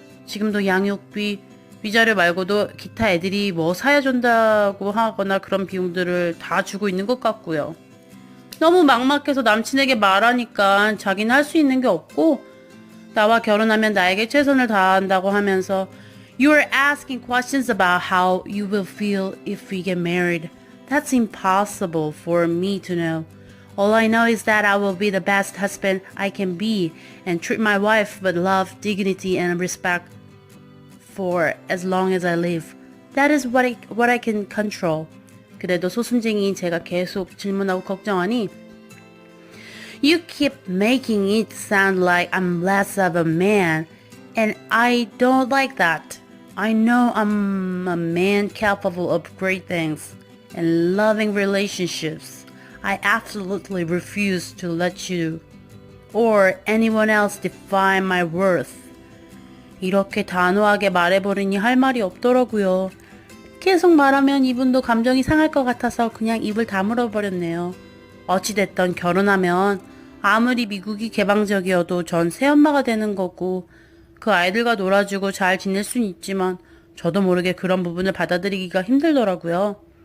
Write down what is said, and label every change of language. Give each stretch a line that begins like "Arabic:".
Korean: 지금도 양육비, 위자료 말고도 기타 애들이 뭐 사야 준다고 하거나 그런 비용들을 다 주고 있는 것 같고요. 너무 막막해서 남친에게 말하니까 자기는 할 수 있는 게 없고 나와 결혼하면 나에게 최선을 다한다고 하면서
English: You're asking questions about how you will feel if we get married. That's impossible for me to know. All I know is that I will be the best husband I can be and treat my wife with love, dignity, and respect for as long as I live. That is what I can control.
Korean: 그래도 소순쟁이인 제가 계속 질문하고 걱정하니
English: You keep making it sound like I'm less of a man and I don't like that. I know I'm a man capable of great things and loving relationships. I absolutely refuse to let you or anyone else define my worth.
Korean: 이렇게 단호하게 말해버리니 할 말이 없더라고요. 계속 말하면 이분도 감정이 상할 것 같아서 그냥 입을 다물어 버렸네요. 어찌됐던 결혼하면 아무리 미국이 개방적이어도 전 새엄마가 되는 거고 그 아이들과 놀아주고 잘 지낼 순 있지만 저도 모르게 그런 부분을 받아들이기가 힘들더라고요.